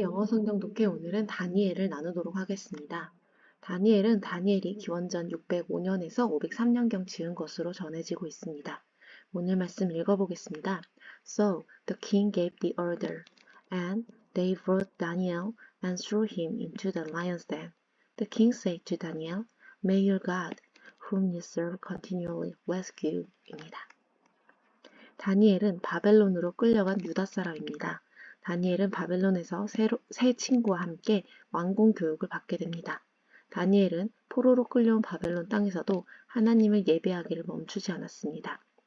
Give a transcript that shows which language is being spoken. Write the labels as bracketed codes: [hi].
[ko] 영어 성경 독해 오늘은 다니엘을 나누도록 하겠습니다. 다니엘은 다니엘이 기원전 605년에서 503년경 지은 것으로 전해지고 있습니다. 오늘 말씀 읽어보겠습니다. [en] So the king gave the order, and they brought Daniel and threw him into the lion's den. The king said to Daniel, May your God, whom you serve continually, rescue you입니다. [ko] 다니엘은 바벨론으로 끌려간 유다 사람입니다. 다니엘은 바벨론에서 새 친구와 함께 왕궁 교육을 받게 됩니다. 다니엘은 포로로 끌려온 바벨론 땅에서도 하나님을 예배하기를 멈추지 않았습니다.